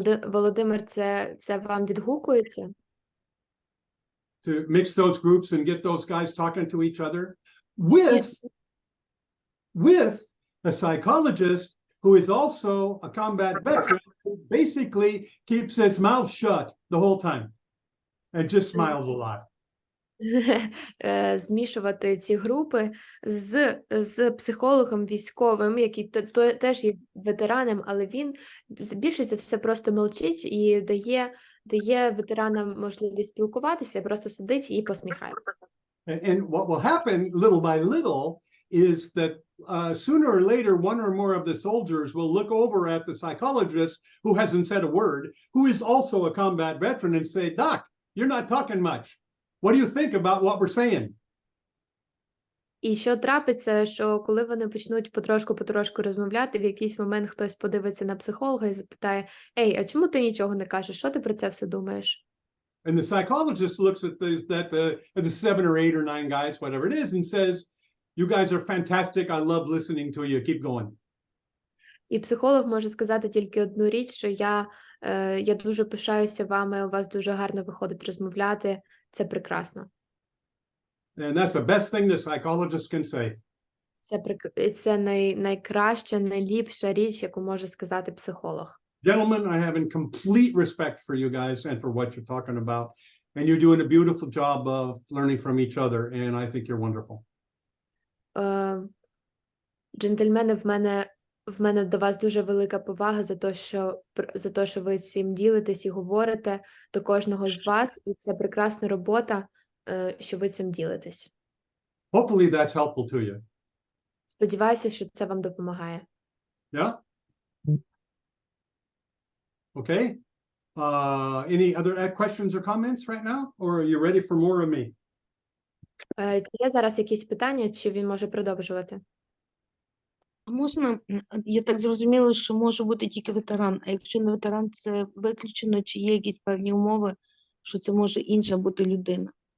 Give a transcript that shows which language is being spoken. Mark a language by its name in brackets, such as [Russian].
[Ukrainian] Володимир, це вам відгукується? [English] To mix those groups and get those guys talking to each other with a psychologist who is also a combat veteran who basically keeps his mouth shut the whole time and just smiles a lot. [Ukrainian] Змішувати ці групи з психологом військовим, який теж є ветераном, але він більше за все просто мовчить і дає ветеранам можливість спілкуватися, просто сидить і посміхається. [English] And what will happen little by little is that sooner or later, one or more of the soldiers will look over at the psychologist who hasn't said a word, who is also a combat veteran, and say, Doc, you're not talking much. What do you think about what we're saying? [Ukrainian] І що трапиться, що коли вони почнуть потрошку розмовляти, в якийсь момент хтось подивиться на психолога і запитає: «Ей, а чому ти нічого не кажеш? Що ти про це все думаєш?» [English] And the psychologist looks at the 7 or 8 or 9 guys, whatever it is, and says, you guys are fantastic. I love listening to you. Keep going. [Ukrainian] І психолог може сказати тільки одну річ, що я дуже пишаюся вами, у вас дуже гарно виходить розмовляти, це прекрасно. [English] And that's the best thing the psychologist can say. [Ukrainian] Це найкраща, найліпша річ, яку може сказати психолог. [English] Gentlemen, I have complete respect for you guys and for what you're talking about. And you're doing a beautiful job of learning from each other, and I think you're wonderful. [Ukrainian] Джентльмени, в мене до вас дуже велика повага за те, що ви цим ділитесь і говорите до кожного з вас, і це прекрасна робота, що ви цим ділитесь. [English] Hopefully that's helpful to you. [Ukrainian] Сподіваюся, що це вам допомагає. [English] Yeah? Okay. Any other questions or comments right now? Or are you ready for more of me? [Ukrainian] Є зараз якісь питання, чи він може продовжувати? А можна, я так зрозуміла, що може бути тільки ветеран, а якщо не ветеран, це виключено, чи є якісь певні умови, що це може інша бути людина?